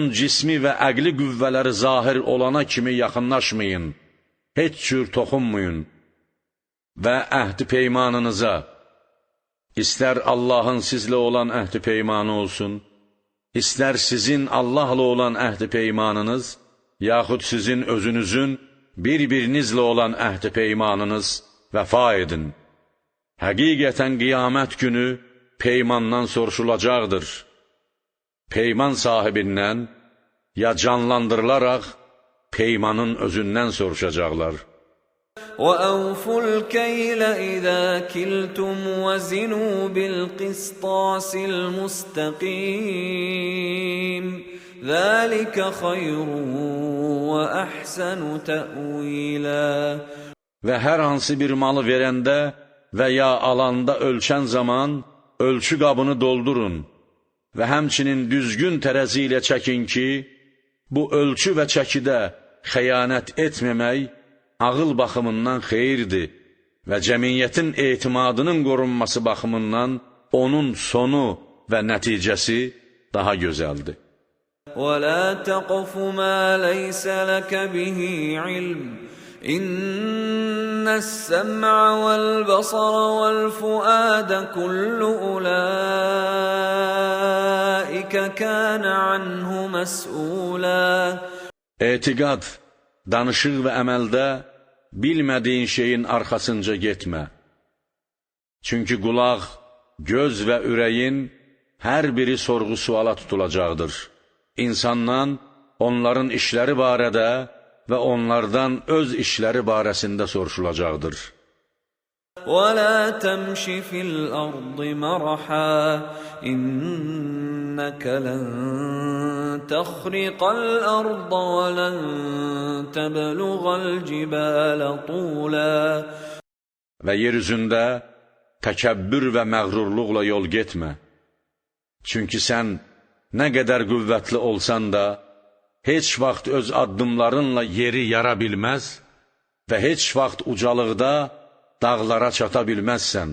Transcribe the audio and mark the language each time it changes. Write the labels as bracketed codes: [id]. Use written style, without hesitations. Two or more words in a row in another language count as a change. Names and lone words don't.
[az] cismi və əqli qüvvələri zahir olana kimi yaxınlaşmayın, heç cür toxunmayın və əhd-i peymanınıza, istər Allahın sizlə olan əhd-i peymanı olsun, istər sizin Allahla olan əhd-i peymanınız, yaxud sizin özünüzün bir-birinizlə olan əhd-i peymanınız vəfa edin. Həqiqətən qiyamət günü peymandan soruşulacaqdır. Peyman sahibindən ya canlandırılaraq peymanın özündən soruşacaqlar. [ar] وَأَوْفُوا الْكَيْلَ إِذَا كِلْتُمْ وَزِنُوا بِالْقِسْطَاسِ الْمُسْتَقِيمِ ذَلِكَ خَيْرٌ وَأَحْسَنُ تَأْوِيلًا. [az] Və hər hansı bir malı verəndə və ya alanda ölçən zaman ölçü qabını doldurun və həmçinin düzgün tərəzi ilə çəkin ki, bu ölçü və çəkidə xəyanət etməmək ağıl baxımından xeyirdir və cəmiyyətin etimadının qorunması baxımından onun sonu və nəticəsi daha gözəldir. [ar] وَلَا تَقْفُ مَا لَيْسَ لَكَ بِهِ عِلْمٌ إِنَّ السَّمْعَ وَالْبَصَرَ وَالْفُؤَادَ كُلُّ أُولَٰئِكَ كَانَ عَنْهُ مسؤولا. [az] Etiqad, danışıq və əməldə bilmədiyin şeyin arxasınca getmə. Çünki qulaq, göz və ürəyin hər biri sorğu-suala tutulacaqdır. İnsandan onların işləri barədə və onlardan öz işləri barəsində soruşulacaqdır. [ar] وَلَا تَمْشِ فِي الْأَرْضِ مَرَحًا إِنَّكَ لَن تَخْرِقَ الْأَرْضَ وَلَن تَبْلُغَ الْجِبَالَ طُولًا. [az] Və yer üzündə təkəbbür və məğrurluqla yol getmə. Çünki sən nə qədər qüvvətli olsan da, heç vaxt öz addımlarınla yeri yara bilməz və heç vaxt ucalıqda dağlara çata bilməzsən.